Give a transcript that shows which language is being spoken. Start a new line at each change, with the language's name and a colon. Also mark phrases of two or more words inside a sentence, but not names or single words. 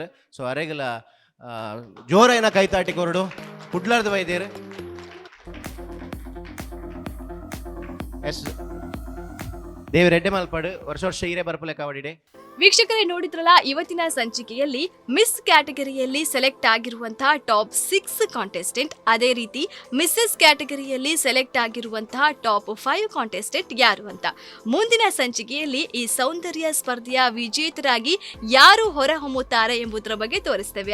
Tulu: ಸೊ ಅರೆಗಲ ಜೋರೈನ ಕೈತಾಟಿ ಕೊರಡು ಕುಡ್ಲಾರ್ದು ಬೈದೇರು. ಎಸ್ ದೇವ್ರ ಎಡ್ಡೆ ಮಲ್ಪಾಡು ವರ್ಷ ವರ್ಷ ಹೀರೆ ಬರ್ಪಲೆ ಕಾವಡಿಡೆ.
Kannada: ವೀಕ್ಷಕರೇ, ನೋಡಿದ್ರಲ್ಲ ಇವತ್ತಿನ ಸಂಚಿಕೆಯಲ್ಲಿ ಮಿಸ್ ಕ್ಯಾಟಗರಿಯಲ್ಲಿ ಸೆಲೆಕ್ಟ್ ಆಗಿರುವಂತಹ
English: top 6 contestant,
Kannada: ಅದೇ ರೀತಿ ಮಿಸ್ಸಸ್ ಕ್ಯಾಟಗರಿಯಲ್ಲಿ ಸೆಲೆಕ್ಟ್ ಆಗಿರುವಂತಹ
English: top 5 contestant
Kannada: ಯಾರು ಅಂತ. ಮುಂದಿನ ಸಂಚಿಕೆಯಲ್ಲಿ ಈ ಸೌಂದರ್ಯ ಸ್ಪರ್ಧೆಯ ವಿಜೇತರಾಗಿ ಯಾರು ಹೊರಹೊಮ್ಮುತ್ತಾರೆ ಎಂಬುದರ ಬಗ್ಗೆ ತೋರಿಸ್ತೇವೆ.